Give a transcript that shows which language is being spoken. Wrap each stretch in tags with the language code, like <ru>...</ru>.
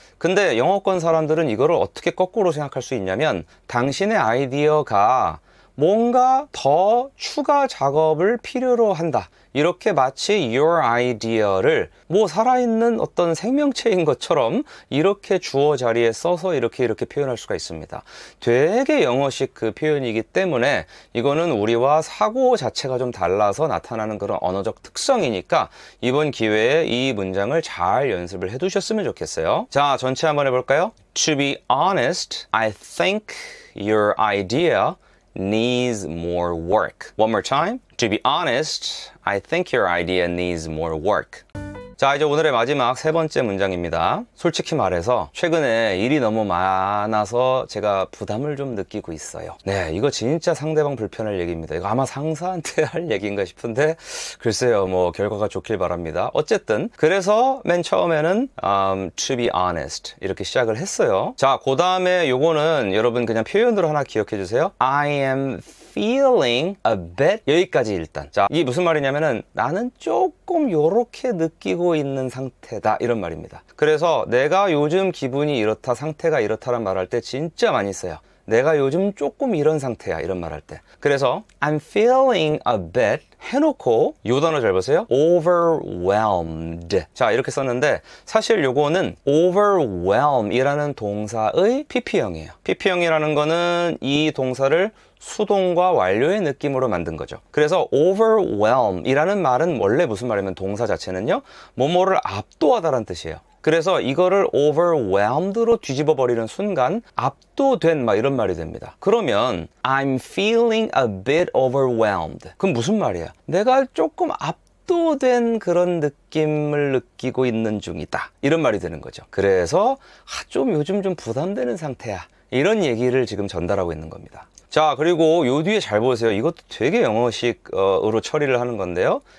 <ko>근데 영어권 사람들은 이거를 어떻게 거꾸로 생각할 수 있냐면, 당신의 아이디어가 뭔가 더 추가 작업을 필요로 한다, 이렇게 마치</ko> <en>your idea</en> <ko>를 뭐 살아있는 어떤 생명체인 것처럼 이렇게 주어 자리에 써서 이렇게 표현할 수가 있습니다. 되게 영어식 그 표현이기 때문에 이거는 우리와 사고 자체가 좀 달라서 나타나는 그런 언어적 특성이니까 이번 기회에 이 문장을 잘 연습을 해 두셨으면 좋겠어요. 자, 전체 한번 해볼까요?</ko> <en>To be honest, I think your idea needs more work. One more time. To be honest, I think your idea needs more work.</en> <ko>자, 이제 오늘의 마지막 세 번째 문장입니다. 솔직히 말해서 최근에 일이 너무 많아서 제가 부담을 좀 느끼고 있어요. 네, 이거 진짜 상대방 불편할 얘기입니다. 이거 아마 상사한테 할 얘기인가 싶은데 글쎄요, 뭐 결과가 좋길 바랍니다. 어쨌든 그래서 맨 처음에는</ko> <en>to be honest</en> <ko>이렇게 시작을 했어요. 자, 그 다음에 요거는 여러분 그냥 표현으로 하나 기억해 주세요.</ko> <en>I am feeling a bit,</en> <ko>여기까지 일단. 자, 이게 무슨 말이냐면은 나는 조금 요렇게 느끼고 있는 상태다, 이런 말입니다. 그래서 내가 요즘 기분이 이렇다, 상태가 이렇다란 말할 때 진짜 많이 써요. 내가 요즘 조금 이런 상태야, 이런 말할 때. 그래서</ko> <en>I'm feeling a bit</en> <ko>해놓고 요 단어 잘 보세요.</ko> <en>overwhelmed.</en> <ko>자, 이렇게 썼는데 사실 요거는 overwhelm 이라는 동사의 PP형이에요. PP형이라는 거는 이 동사를 수동과 완료의 느낌으로 만든 거죠. 그래서 overwhelm 이라는 말은 원래 무슨 말이냐면 동사 자체는요, 뭐뭐를 압도하다라는 뜻이에요. 그래서 이거를 overwhelmed로 뒤집어 버리는 순간 압도된, 막 이런 말이 됩니다. 그러면</ko> <en>I'm feeling a bit overwhelmed.</en> <ko>그럼 무슨 말이야? 내가 조금 압도된 그런 느낌을 느끼고 있는 중이다, 이런 말이 되는 거죠. 그래서 좀 요즘 좀 부담되는 상태야, 이런 얘기를 지금 전달하고 있는 겁니다. 자, 그리고 요 뒤에 잘 보세요. 이것도 되게 영어식으로 처리를 하는 건데요.</ko>